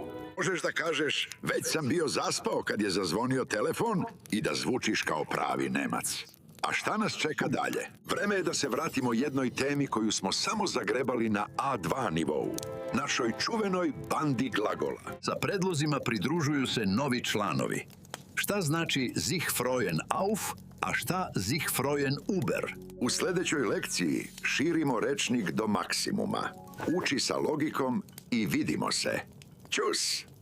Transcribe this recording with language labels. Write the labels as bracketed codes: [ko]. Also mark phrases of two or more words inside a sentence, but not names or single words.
[sr] Možeš da kažeš, već sam bio zaspao kad je zazvonio telefon i da zvučiš kao pravi Nemac. A šta nas čeka dalje? Vreme je da se vratimo jednoj temi koju smo samo zagrebali na A2 nivou. Našoj čuvenoj bandi glagola. Sa predlozima pridružuju se novi članovi. Šta znači [de] sich freuen auf, [sr] a šta [de] sich freuen über? [sr] U sljedećoj lekciji širimo rečnik do maksimuma. Uči sa logikom i vidimo se. Ćus!